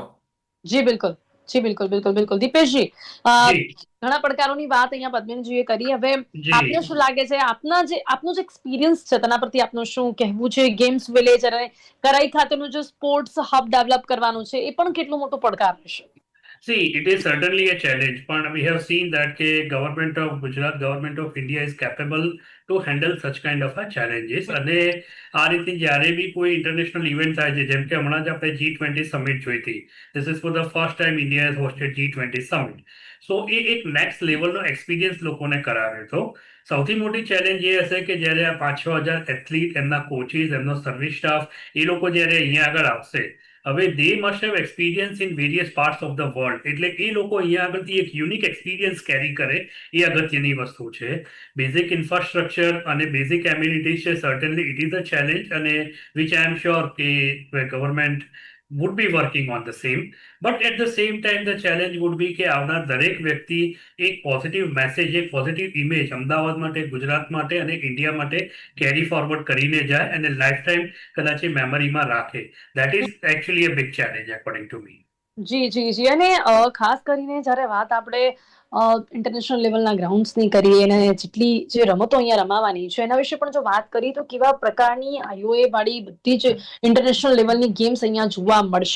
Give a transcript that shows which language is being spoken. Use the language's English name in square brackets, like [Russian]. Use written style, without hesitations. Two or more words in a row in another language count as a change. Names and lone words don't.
[Gujarati] જી બિલકુલ. દીપેશજી, ઘણા પડકારોની વાત અહીંયા પદ્મિનજીએ કરી. હવે આપને શું લાગે છે, આપનો જે એક્સપિરિયન્સ છે તેના પરથી આપનું શું કહેવું છે? [English] games village [Gujarati] અને કરાઈ ખાતેનું જે [English] sports hub [Gujarati] ડેવલપ કરવાનું છે એ પણ કેટલો મોટો પડકાર હશે? [English] See, it is certainly a challenge, but we have seen that the government of Gujarat, government of India is capable to handle such kind of challenges. [Gujarati] અને આ રીતે જ્યારે બી કોઈ [English] international event [Gujarati] થાય છે, જેમ કે હમણાં જ આપણે G20 સમિટ જોઈ હતી. [English] This is for the first time India has hosted G20 summit. [Gujarati] So એ એક નેક્સ્ટ લેવલનો એક્સપિરિયન્સ લોકોને કરાવ્યો હતો. સૌથી મોટી ચેલેન્જ એ હશે કે જ્યારે આ 5-6 હજાર એથ્લીટ, એમના કોચિસ, એમનો [English] service staff, [Gujarati] એ લોકો જ્યારે અહીંયા આગળ આવશે, હવે [English] they must have experience in various parts of the world. [Gujarati] એટલે એ લોકો અહીંયા આગળથી એક [English] unique experience carry [Gujarati] કરે, એ અગત્યની વસ્તુ છે. [English] basic infrastructure અને basic amenities છે, certainly it is a challenge, અને which I am sure કે ગવર્મેન્ટ would be working on the same. But at the same time, the challenge would be [Gujarati] કે આવનાર દરેક વ્યક્તિ એક [English] positive message, [Gujarati] એક [English] positive image [Gujarati] અમદાવાદ માટે, ગુજરાત માટે અને ઇન્ડિયા માટે [English] carry forward [Gujarati] કરીને જાય અને [English] life time [Gujarati] કદાચ એ મેમરીમાં રાખે. [English] that is actually a big challenge according to me. [Gujarati] જી અને ખાસ કરીને જ્યારે વાત આપણે ઇન્ટરનેશનલ લેવલના ગ્રાઉન્ડ્સની કરીએ અને જેટલી જે રમતો અહીંયા રમાવાની છે એના વિશે પણ જો વાત કરીએ તો કેવા પ્રકારની આઈઓએ વાળી બધી જ ઇન્ટરનેશનલ લેવલની ગેમ્સ અહીંયા જોવા મળશે.